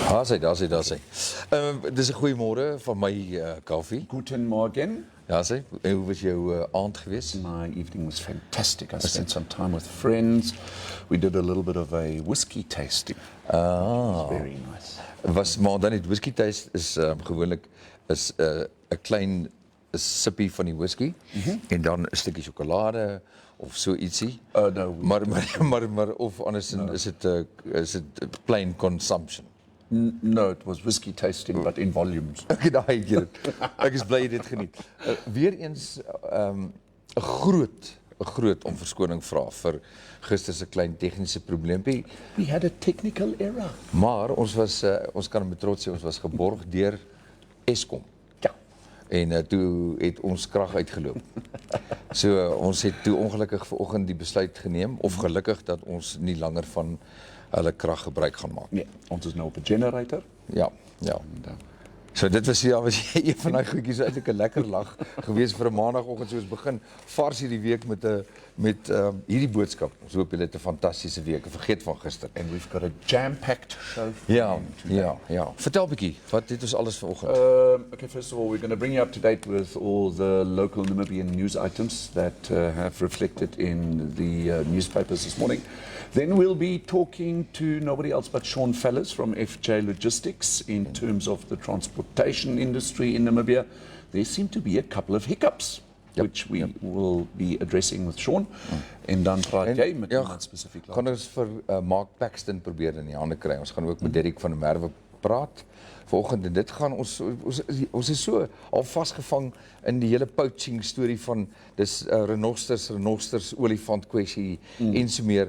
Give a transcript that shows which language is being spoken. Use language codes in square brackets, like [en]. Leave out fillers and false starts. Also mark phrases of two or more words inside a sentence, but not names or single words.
[af] Daar sy. Dis 'n goeie môre van my Kaufeee. [de] Guten Morgen. [af] Ja, sê. En hoe was jou aand geweest? [en] My evening was fantastic. I spent some time with friends. We did a little bit of a whiskey tasting. It was very nice. [af] Maar dan het whisky taste is gewoonlik is 'n klein sippie van die whisky en dan 'n stukkie sjokolade of so ietsie. [en] No. [af] Maar of andersins is dit [en] plain consumption. No, it was whiskey tasting, but in volumes. [af] Ek daai keer. Ek is bly jy dit geniet. Weer eens 'n groot om verskoning vra vir gister se klein tegniese probleempie. [en] We had a technical error. [af] Maar ons kan met trots sê ons was geborg deur Eskom. Ja. En toe het ons krag uitgeloop. So ons het toe ongelukkig vanoggend die besluit geneem of gelukkig dat ons nie langer van hulle krag gebruik gaan maak. Nee, ons is nou op 'n generator. Ja. So dit was was een van daai goedjies eintlik 'n lekker lag gewees vir 'n maandagooggend soos begin vars hierdie week met hierdie boodskap. Ons hoop julle het 'n fantastiese week. Vergeet van gister. [en] And we've got a jam-packed show for you today. [af] Ja. Vertel 'n bietjie, wat het ons alles vanoggend? [en] Okay, first of all, we're going to bring you up to date with all the local Namibian news items that have reflected in the newspapers this morning. Then we'll be talking to nobody else but Sean Fellows from FJ Logistics in terms of the transportation industry in Namibia. There seem to be a couple of hiccups, which we will be addressing with Sean. [af] En dan praat jy met iemand spesifiek. Gaan ons vir Mark Paxton probeer in die hande kry. Ons gaan ook met Dirk van der Merwe praat vanoggend en dit gaan ons is so al vasgevang in die hele poaching storie van dis renosters olifant kwessie en so meer.